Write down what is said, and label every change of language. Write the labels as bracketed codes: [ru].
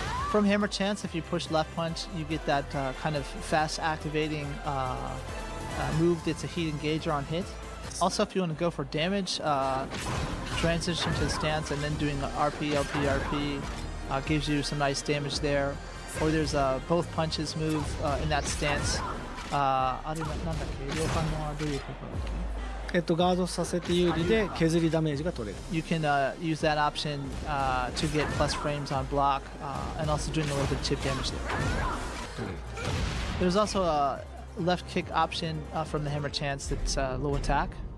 [en] From hammer chance, if you push left punch, you get that kind of fast activating move that's a heat engager on hit. Also, if you want to go for damage, transition to the stance and then doing RP, LP, RP gives you some nice damage there. Or there's both punches move in that stance. [ja] あれなんだっけ両方のどういうところだっけガードさせて有利で削りダメージが取れる [en] You can use that option to get plus frames on block and also doing a little bit of chip damage there. There's also a left kick option from the hammer chance that's low attack.